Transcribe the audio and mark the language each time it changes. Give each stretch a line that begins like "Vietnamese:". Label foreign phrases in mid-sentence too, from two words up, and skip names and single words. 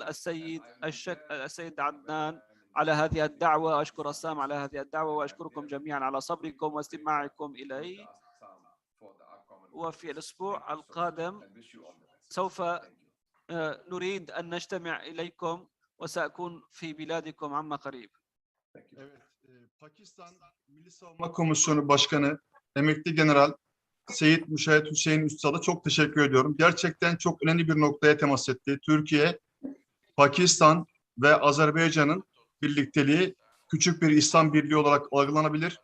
Arabic: السيد عدنان على هذه الدعوة، أشكر السام على هذه الدعوة، وأشكركم جميعا على صبركم واستماعكم إلي. وفي الأسبوع القادم سوف نريد أن نجتمع إليكم، وسأكون في بلادكم عما قريب.
Turkish: Pakistan Milli Savunma Komisyonu Başkanı Emekli General Seyit Müşahit Hüseyin Üstad'a çok teşekkür ediyorum. Gerçekten çok önemli bir noktaya temas etti. Türkiye, Pakistan ve Azerbaycan'ın birlikteliği küçük bir İslam birliği olarak algılanabilir.